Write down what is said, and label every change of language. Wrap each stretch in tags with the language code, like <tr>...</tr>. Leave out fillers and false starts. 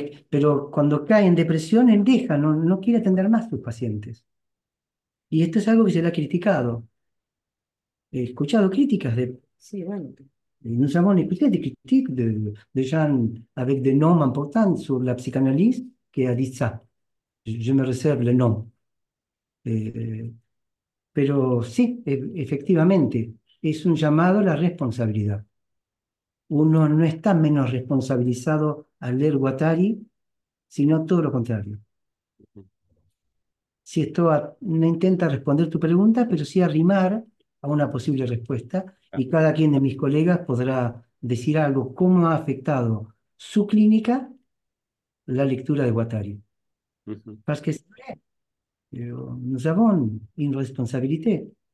<es>Pero cuando cae en depresión, él deja, no quiere atender más a sus pacientes. Y esto es algo que se le ha criticado. He escuchado críticas Sí, bueno.</es> <fr>nous avons écouté des critiques de gens avec des noms importants sur la psychanalyse qui a dit ça. Je me réserve le nom.</fr> <es>Pero sí, efectivamente, es un llamado a la responsabilidad. Uno no está menos responsabilizado al leer Guattari, sino todo lo contrario. Si esto no intenta responder tu pregunta, pero sí arrimar a una posible respuesta, y cada quien de mis colegas podrá decir algo, cómo ha afectado su clínica la lectura de Guattari.</es> <fr>Parce que c'est vrai, nous avons une responsabilité.</fr>